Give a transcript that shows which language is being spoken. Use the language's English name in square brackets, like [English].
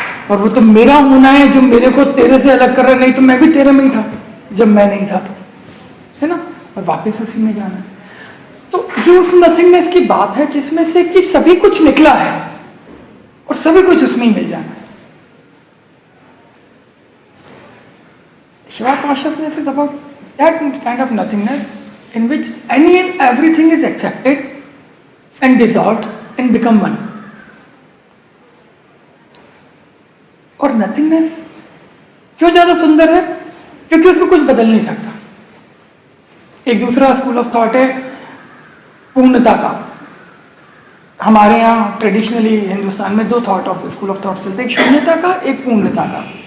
[Hindi] और वो तो मेरा होना है जो मेरे को तेरे से अलग कर रहा है, नहीं तो मैं भी तेरे में ही था जब मैं नहीं था, तो है ना। और वापस उसी में जाना है। तो ये उस नथिंगनेस की बात है जिसमें से कि सभी कुछ निकला है और सभी कुछ उसमें ही मिल जाना है। [English] Shiva consciousness is about that kind of nothingness in which any and everything is accepted and dissolved and become one. [Hindi] और nothingness क्यों ज्यादा सुंदर है? क्योंकि उसको कुछ बदल नहीं सकता। एक दूसरा स्कूल ऑफ थॉट है पूर्णता का। हमारे यहाँ ट्रेडिशनली हिंदुस्तान में 2 स्कूल ऑफ थॉट चलते हैं, एक शून्यता का, एक पूर्णता का।